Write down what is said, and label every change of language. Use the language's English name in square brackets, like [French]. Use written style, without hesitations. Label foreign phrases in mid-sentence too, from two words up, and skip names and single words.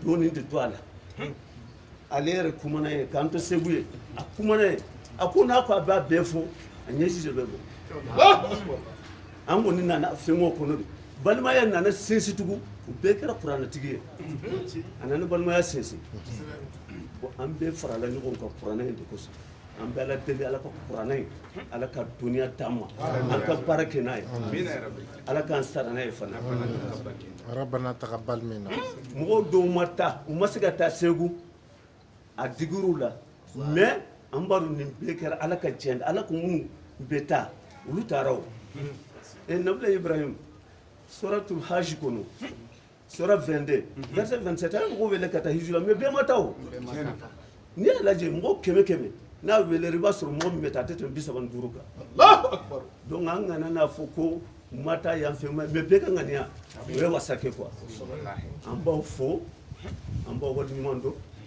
[Bambara] dɔɔnin de to a la ale yɛrɛ kumana ye k'an to segu ye a kumana ye a ko n'a ko a b'a bɛɛ fɔ a ɲɛsi de bɛ bɔ an kɔni nana fɛngɛw kɔnɔ de balimaya nana sinsin tugun u bɛɛ kɛra kuranɛtigi ye a nana balimaya sinsin bon an bɛɛ farala ɲɔgɔn kan kuranɛ in de kosɔn an bɛ ala deli ala ka kuranɛ in ala ka dɔnniya d'an ma an ka baara kɛ n'a ye ala k'an sara n'a ye fana [Arabic] ربنا تقبل منا [Bambara] mɔgɔw dɔw ma taa u ma se ka taa segu a digir'u la mais an b'a dɔn nin bɛɛ kɛra ala ka jɛn ala ko minnu bɛ taa olu taara o nabila ibrahim [Arabic] سورة الحج [Bambara] kɔnɔ sura 22 verset 27 an mɔgɔw wele ka taa hijira mais bɛɛ ma taa o n'i y'a lajɛ mɔgɔ kɛmɛ kɛmɛ n'a wele i b'a sɔrɔ mɔgɔ min bɛ taa a tɛ tɛmɛ 35 kan donc an kana n'a fɔ ko mata yan fɛ mais bɛɛ ka ŋaniya o ye wasa kɛ quoi an b'aw fo an b'aw waleɲuman dɔn